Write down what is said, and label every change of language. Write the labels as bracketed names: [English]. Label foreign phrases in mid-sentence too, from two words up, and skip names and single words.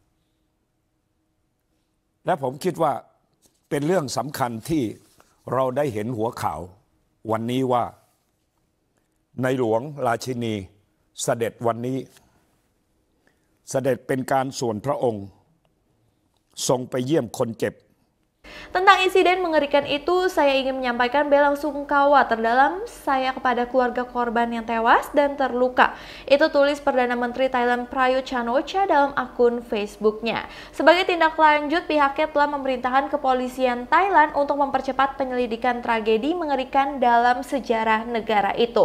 [Thai] และผมคิดว่าเป็นเรื่องสำคัญที่เราได้เห็นหัวข่าววันนี้ว่าในหลวงราชินีเสด็จวันนี้เสด็จเป็นการส่วนพระองค์ทรงไปเยี่ยมคนเจ็บ [Indonesian] Tentang insiden mengerikan itu, saya ingin menyampaikan bela sungkawa terdalam saya kepada keluarga korban yang tewas dan terluka. Itu tulis Perdana Menteri Thailand Prayut Chan-o-cha dalam akun Facebooknya. Sebagai tindak lanjut, pihaknya telah memerintahkan kepolisian Thailand untuk mempercepat penyelidikan tragedi mengerikan dalam sejarah negara itu.